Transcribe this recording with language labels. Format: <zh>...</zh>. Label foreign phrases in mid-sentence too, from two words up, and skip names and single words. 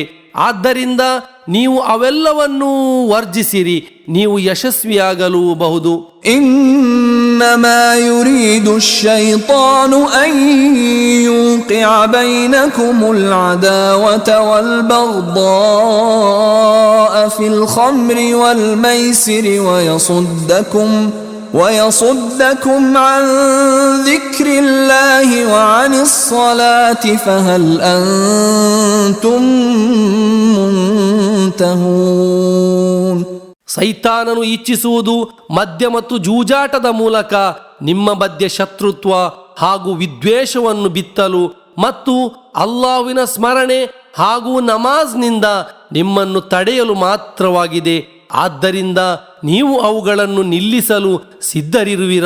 <kn>ಆದ್ದರಿಂದ ನೀವು ಅವೆಲ್ಲವನ್ನೂ ವರ್ಜಿಸಿರಿ, ನೀವು ಯಶಸ್ವಿಯಾಗಲೂಬಹುದು.</kn> <ar>إنما يريد الشيطان أن يوقع بينكم العداوة والبغضاء في الخمر والميسر ويصدكم عن ذكر الله وعن الصلاة فهل أنتم منتهون.</ar> <kn>ಸೈತಾನನು ಇಚ್ಛಿಸುವುದು ಮದ್ಯ ಮತ್ತು ಜೂಜಾಟದ ಮೂಲಕ ನಿಮ್ಮ ಮಧ್ಯೆ ಶತ್ರುತ್ವ ಹಾಗೂ ವಿದ್ವೇಷವನ್ನು ಬಿತ್ತಲು ಮತ್ತು ಅಲ್ಲಾಹ್ವಿನ ಸ್ಮರಣೆ ಹಾಗೂ ನಮಾಜ್ನಿಂದ ನಿಮ್ಮನ್ನು ತಡೆಯಲು ಮಾತ್ರವಾಗಿದೆ. ಆದ್ದರಿಂದ ನೀವು ಅವುಗಳನ್ನು ನಿಲ್ಲಿಸಲು ಸಿದ್ಧರಿರುವಿರಾ?</kn>